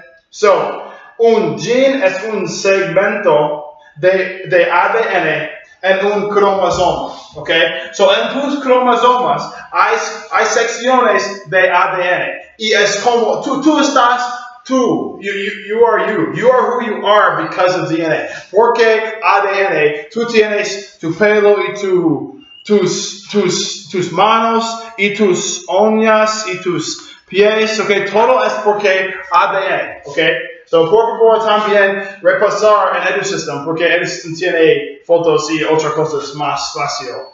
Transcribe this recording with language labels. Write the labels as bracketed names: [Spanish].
[Spanish] So, un gene es un segmento de ADN en un cromosoma, ¿ok? So, en tus cromosomas hay secciones de ADN y es como tú estás tú. [English] You are you. You are who you are because of DNA. [Spanish] Porque ADN, tú tienes tu pelo y tus manos y tus uñas y tus pies, ¿ok? Todo es porque ADN, ¿ok? So, por favor, también repasar en EduSystem, porque EduSystem tiene fotos y otras cosas más fácil.